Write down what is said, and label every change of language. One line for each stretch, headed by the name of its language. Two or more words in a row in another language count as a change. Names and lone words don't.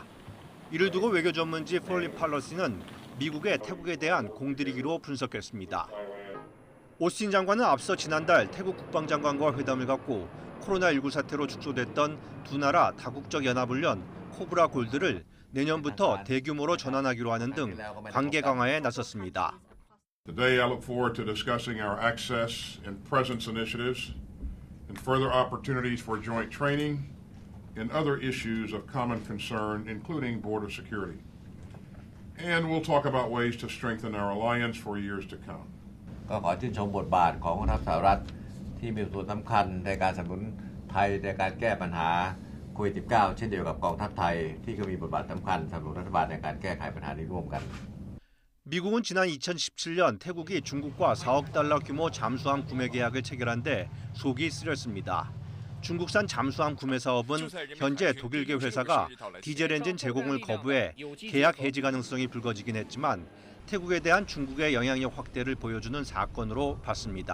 Korean: 이를 두고 외교 전문지 폴린 팔러시는 미국의 태국에 대한 공들이기로 분석했습니다. 오스틴 장관은 앞서 지난달 태국 국방장관과 회담을 갖고 코로나19 사태로 축소됐던 두 나라 다국적 연합훈련 코브라 골드를 내년부터 대규모로 전환하기로 하는 등 관계 강화에 나섰습니다.
English: Today, I look forward to discussing our access and presence initiatives and further opportunities for joint training and other issues of common concern, including border security. And we'll talk about ways to strengthen our alliance for years to come.
Thai: ก็ขอชื่นชมบทบาทของทัพสหรัฐที่มีส่วนสำคัญในการสนับสนุน ไทยในการแก้ปัญหาโควิด -19 เช่นเดียวกับกองทัพไทยที่ก็มีบทบาทสำคัญสำหรับรัฐบาลในการแก้ไขปัญหานี้ร่วมกัน
Korean: 미국은 지난 2017년 태국이 중국과 4억 달러 규모 잠수함 구매 계약을 체결한 데 속이 쓰렸습니다. 중국산 잠수함 구매 사업은 현재 독일계 회사가 디젤 엔진 제공을 거부해 계약 해지 가능성이 불거지긴 했지만 태국에 대한 중국의 영향력 확대를 보여주는 사건으로 봤습니다.